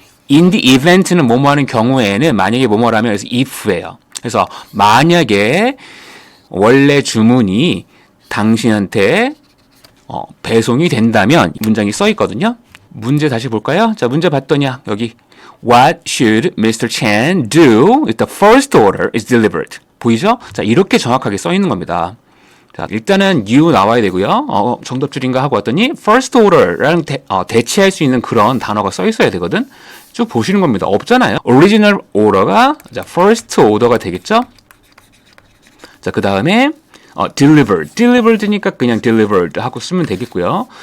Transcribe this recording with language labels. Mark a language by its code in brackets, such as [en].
[en] in the event [ko] 는 뭐뭐 하는 경우에는 만약에 뭐뭐라면 그래서 if예요. 그래서 만약에 원래 주문이 당신한테 배송이 된다면 문장이 써 있거든요. 문제 다시 볼까요? 자, 문제 봤더니 여기 [en] What should Mr. Chen do if the first order is delivered? [ko] 보이죠? 자, 이렇게 정확하게 써 있는 겁니다. 자, 일단은 you 나와야 되고요. 정답줄인가 하고 왔더니 [en] first order [ko] 랑 대체할 수 있는 그런 단어가 써 있어야 되거든. 쭉 보시는 겁니다. 없잖아요. [en] original order [ko] 가 자, first order가 되겠죠? 자, 그 다음에 delivered니까 그냥 delivered 하고 쓰면 되겠고요.